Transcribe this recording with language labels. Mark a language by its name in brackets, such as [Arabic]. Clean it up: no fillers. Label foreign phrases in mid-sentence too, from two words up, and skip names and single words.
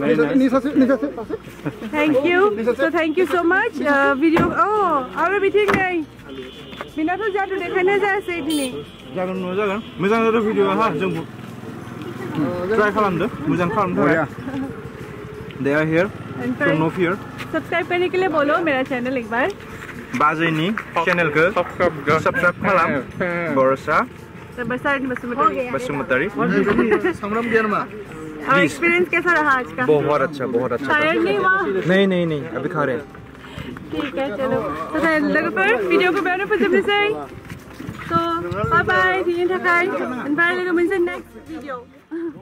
[English] thank you so much [Bodo] भिडिअ आरो मिटिं नै बिनाथ' जादु देखायनाय जायासै दिनै जागोन मोजां जादों भिडिअआ हा जों ट्राइ खालामदो मोजां खालामनो थाखाय [English] they are here so no fear [Hindi] सब्सक्राइब करने के लिए बोलो मेरा चैनल एक बार [Bodo] बाजैनि चैनलखौ सब्सक्राइब खालाम बरसा बसुमतारी संग्राम गियारमा [Hindi] और एक्सपीरियंस कैसा रहा आज का बहुत अच्छा टायर्ड नहीं हुआ नहीं अभी खा रहे हैं ठीक है चलो तो लगे पर वीडियो को [Bodo] बेयावनो फोजोबनोसै तो [English] bye bye [Bodo] दिनैनि थाखाय ओमफ्राय लोगो मोनसे [English] next video